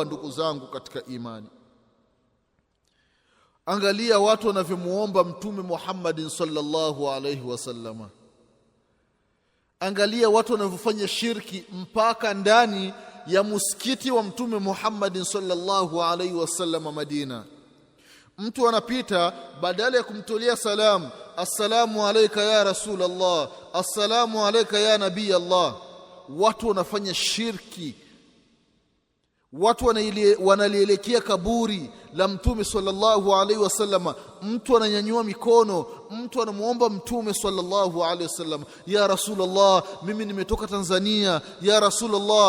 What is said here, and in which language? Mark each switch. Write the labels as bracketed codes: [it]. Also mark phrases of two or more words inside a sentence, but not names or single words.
[sw] Ndugu zangu katika imani, angalia watu wanavyomuomba Mtume Muhammad [ar] صلى الله عليه وسلم. [sw] Angalia watu wanavyofanya shirki mpaka ndani ya msikiti wa Mtume Muhammad [ar] صلى الله عليه وسلم [sw] Madina. Mtu anapita, badala ya kumtolea salamu, [ar] السلام عليك يا رسول الله السلام عليك يا نبي الله, [sw] watu wanafanya shirki. Watu wanalielekea kaburi la Mtume [ar] صلى الله عليه وسلم. [sw] Mtu ananyanyua mikono, mtu anamuomba Mtume [ar] صلى الله عليه وسلم, يا رسول الله, [sw] mimi nimetoka Tanzania, [ar] يا رسول الله,